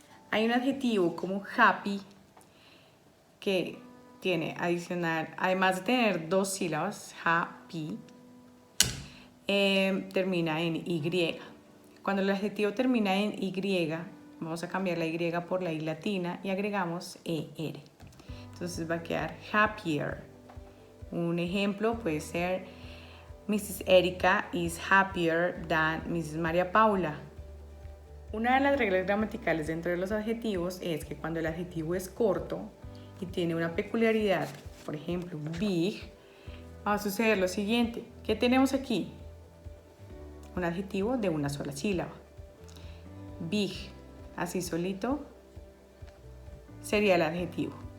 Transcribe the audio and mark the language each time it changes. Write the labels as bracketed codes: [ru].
[es] Hay un adjetivo como happy que tiene adicional, además de tener 2 sílabas, happy, termina en Y. Cuando el adjetivo termina en Y, vamos a cambiar la Y por la I latina y agregamos ER. Entonces va a quedar happier. Un ejemplo puede ser Mrs. [en] Erika is happier than Mrs. María Paula. [es] Una de las reglas gramaticales dentro de los adjetivos es que cuando el adjetivo es corto y tiene una peculiaridad, por ejemplo, big, va a suceder lo siguiente. ¿Qué tenemos aquí? Un adjetivo de una sola sílaba. Big, así solito, sería el adjetivo.